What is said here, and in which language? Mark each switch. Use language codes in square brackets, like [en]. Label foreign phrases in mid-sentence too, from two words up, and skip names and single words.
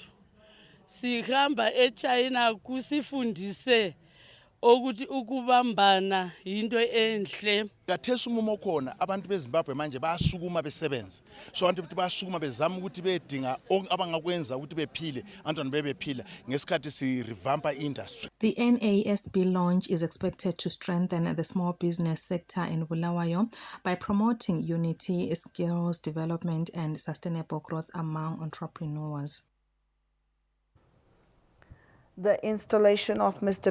[nd] Sihamba eChina kusifundise ukuthi ukubambana into enhle. Kathesi umumo khona abantu beZimbabwe manje bayasukuma besebenza. So abantu ukuthi bayasukuma bezama ukuthi bedinga abangakwenza ukuthi bephile, abantwana bebephila ngesikhathi si revampa industry. [en] The NASB launch is expected to strengthen the small business sector in Bulawayo by promoting unity, skills development and sustainable growth among entrepreneurs. The installation of Mr.